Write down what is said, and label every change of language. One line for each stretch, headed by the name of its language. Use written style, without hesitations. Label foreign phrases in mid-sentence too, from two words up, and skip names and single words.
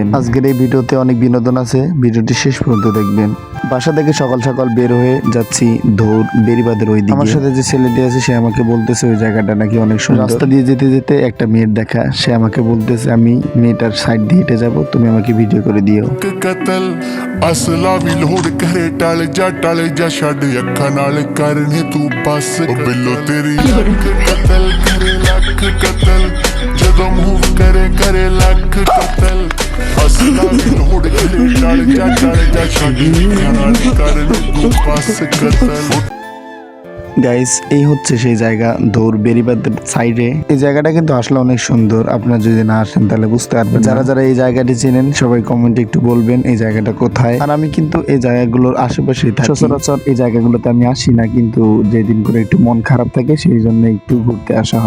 Bangla: আজকের এই ভিডিওতে অনেক বিনোদন আছে, ভিডিওটি শেষ পর্যন্ত দেখবেন। বাসা থেকে সকাল সকাল বের হয়ে যাচ্ছি ধৌর বেরিবাদের ওই দিকে। আমার সাথে যে ছেলেটি আছে সে আমাকে বলতেছে ওই জায়গাটা নাকি অনেক সুন্দর। রাস্তা দিয়ে যেতে যেতে একটা মেয়ের দেখা, সে আমাকে বলতেছে আমি মেয়েটার সাইড দিয়ে হেঁটে যাবো, তুমি আমাকে ভিডিও করে দিও।
Punjabi: ਕਤਲ ਅਸਲਾ ਭੀ ਲੋਡ ਕਰੇ ਟਲ ਜਾ ਛੜ ਅੱਖਾਂ ਨਾਲ ਕਰਨੇ ਤੂੰ ਬਸ ਓ ਬਿੱਲੋ ਤੇਰੀ ਲੱਖ ਕਤਲ ਕਰੇ ਲੱਖ ਕਤਲ ਜਦੋਂ ਮੂਵ ਕਰੇ ਲੱਖ ਕਤਲ ਅਸਲਾ ਭੀ ਲੋਡ ਕਰੇ ਟਲ ਜਾ ਛੜ ਅੱਖਾਂ ਨਾਲ ਕਰਨੇ ਤੂੰ ਬਸ ਕਤਲ।
Bangla: গাইস, এই হচ্ছে সেই জায়গা ধৌর বেরিবাদের সাইডে। এই জায়গাটা কিন্তু আসলে অনেক সুন্দর। আপনারা যদি না আসেন তাহলে বুঝতে পারবেন। যারা যারা এই জায়গাটি চেনেন সবাই কমেন্টে একটু বলবেন এই জায়গাটা কোথায়। আর আমি কিন্তু এই জায়গাগুলোর আশেপাশেই থাকি। সচরাচর এই জায়গাগুলোতে আমি আসি না, কিন্তু যেদিন করে একটু মন খারাপ থাকে সেই জন্য একটু ঘুরতে আসা হয়।